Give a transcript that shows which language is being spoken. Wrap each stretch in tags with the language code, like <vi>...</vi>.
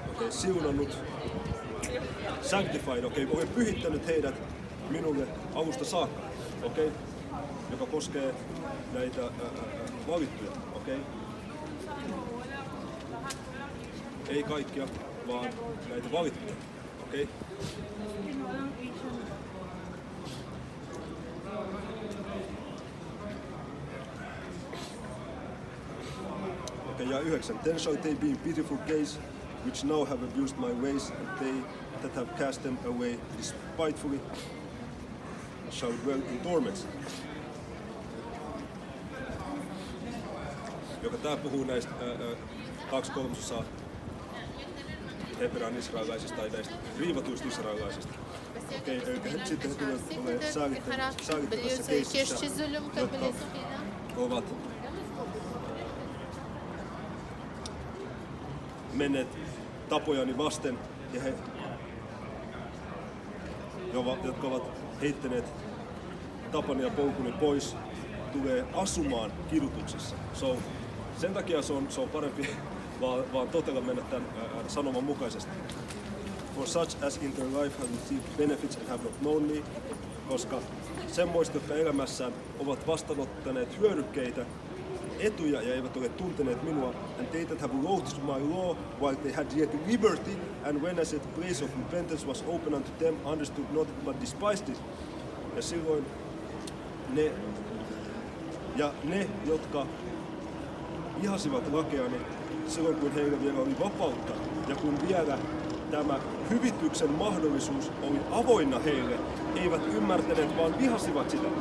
<fi>siunannut, sanctified, olen pyhittänyt heidät minulle alusta saakka, joka koskee näitä valittuja, ei kaikkia, vaan näitä valittuja, ja 9.</fi> <en>Then shall they be in pitiful case, which now have abused my ways, and they that have cast them away despitefully shall dwell in torments.</en> <fi>Joka tää puhuu näistä 2/3 Hebrean israelaisista tai näistä riivatuista israelaisista. Sitten he tulee säälittävässä keississä, jotka ovat menneet tapojani vasten ja he, jotka ovat heittäneet tapani ja polkuni pois, tulee asumaan kidutuksessa. Sen takia se on parempi vaan totella mennä tämän sanoman mukaisesti.</fi> <en>For such as in their life have received benefits and have not known me,</en> <fi>koska semmoista, jotka elämässään ovat vastaanottaneet hyödykkeitä, etuja ja eivät ole tunteneet minua,</fi> <en>and they that have loathed my law while they had yet liberty, and when as a place of repentance was open unto them, understood not but despised it.</en> <fi>Ja silloin ne, jotka vihasivat lakeani silloin, kun heillä vielä oli vapautta ja kun vielä tämä hyvityksen mahdollisuus oli avoinna heille, eivät ymmärtäneet, vaan vihasivat sitä.</fi>